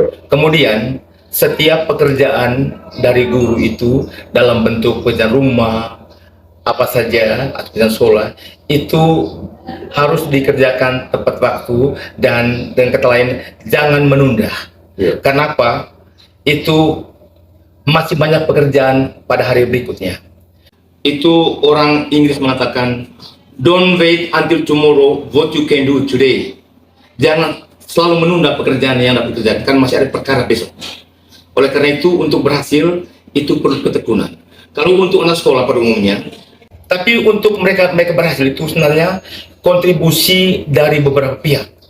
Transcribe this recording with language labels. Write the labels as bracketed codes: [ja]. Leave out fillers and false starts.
[id] Kemudian setiap pekerjaan dari guru itu dalam bentuk pekerjaan rumah apa saja atau pekerjaan sekolah itu harus dikerjakan tepat waktu dan dengan kata lain jangan menunda. Kenapa? Itu masih banyak pekerjaan pada hari berikutnya. Itu orang Inggris mengatakan, [en] don't wait until tomorrow what you can do today. [id] Jangan selalu menunda pekerjaan yang dapat dikerjakan, masih ada perkara besok. Oleh karena itu, untuk berhasil itu perlu ketekunan. Kalau untuk anak sekolah pada umumnya, tapi untuk mereka berhasil itu sebenarnya kontribusi dari beberapa pihak.